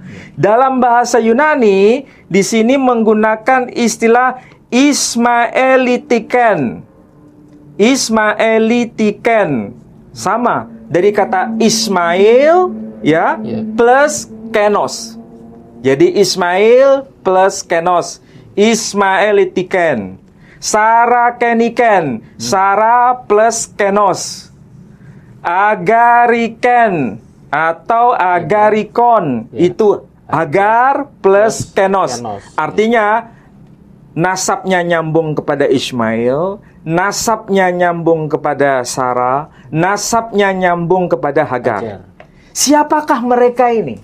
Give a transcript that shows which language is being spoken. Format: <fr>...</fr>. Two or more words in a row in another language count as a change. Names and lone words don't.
<id>Dalam bahasa Yunani di sini menggunakan istilah Ismaelitiken. Ismaelitiken sama dari kata Ismail ya plus kenos. Jadi Ismail plus kenos. Ismaelitiken. Sarakeniken. Sara plus kenos. Agariken atau agarikon. Itu agar plus kenos. Artinya nasabnya nyambung kepada Ismail, nasabnya nyambung kepada Sarah, nasabnya nyambung kepada Hagar. Siapakah mereka ini?</id>